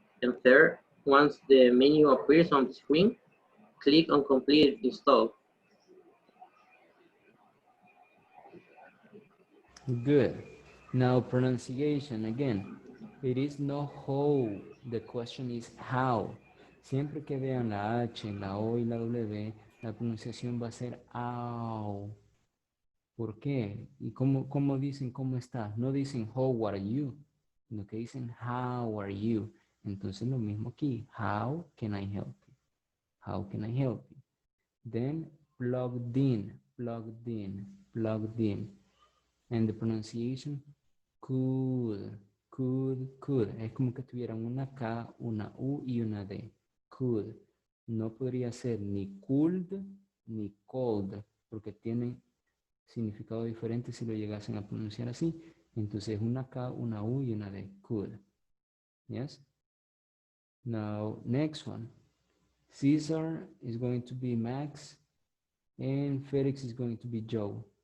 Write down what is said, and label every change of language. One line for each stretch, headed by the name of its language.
English: And third, once the menu appears on the screen, click on complete install. Good. Now pronunciation again. It is not how, the question is how.
Spanish: Siempre que vean la H, la O y la W, la pronunciación va a ser ow. ¿Por qué? ¿Y cómo dicen cómo estás? No dicen
English: how are you,
Spanish: sino que dicen how are you. Entonces lo mismo aquí.
English: How can I help you? How can I help you? Then plugged in, plugged in, plugged in. And the pronunciation could.
Spanish: Es como que tuvieran una K, una U y una D. Could. No podría ser ni could ni cold, porque tienen significado diferente si lo llegasen a pronunciar así. Entonces una K, una U y una D.
English: Could. Yes? Now, next one. Caesar is going to be Max and Felix is going to be Joe.